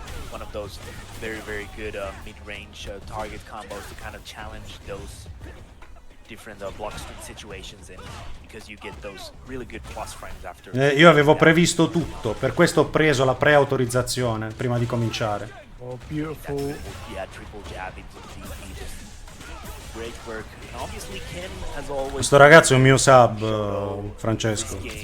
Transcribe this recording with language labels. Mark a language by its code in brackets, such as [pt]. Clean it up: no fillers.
[en] One of those very, very good mid-range target combos to kind of challenge those different block string situations in, because you get those really good plus frames after. [it] Io avevo previsto tutto, per questo ho preso la pre-autorizzazione prima di cominciare. [en] Oh, beautiful. Yeah, triple jab into the DP, just great work. And obviously Ken has always. [it] Questo ragazzo è un mio sub, Francesco.